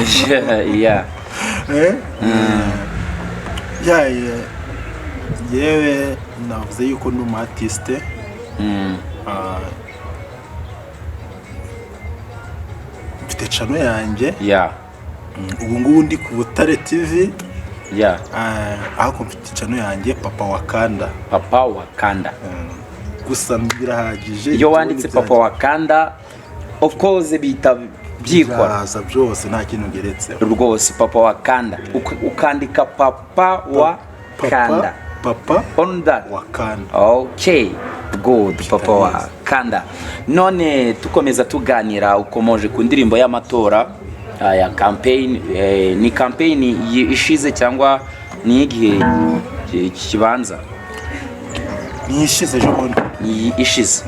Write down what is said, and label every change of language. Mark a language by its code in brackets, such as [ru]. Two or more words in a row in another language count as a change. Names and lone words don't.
[rw] yewe navuze yuko ni umu artiste mfite channel yanjye ubu ngubu ndi ku Butare TV aho mfite channel yanjye Papa Wakanda gusa birahagije iyo wanditse Papa Wakanda [en] of course [rw] bita byikora byose nta kintu geretse rwose Papa Wakanda ukandika Papa Wakanda [en] on that [rw] Wakanda. [en] Okay, good. [rw] Papa Wakanda. None tukomeza tuganira ukomoje ku ndirimbo y'amatora ya campaign, ni campaign ishize cyangwa ni igihe kibanza? Ni ishize jobone. Ni ishize.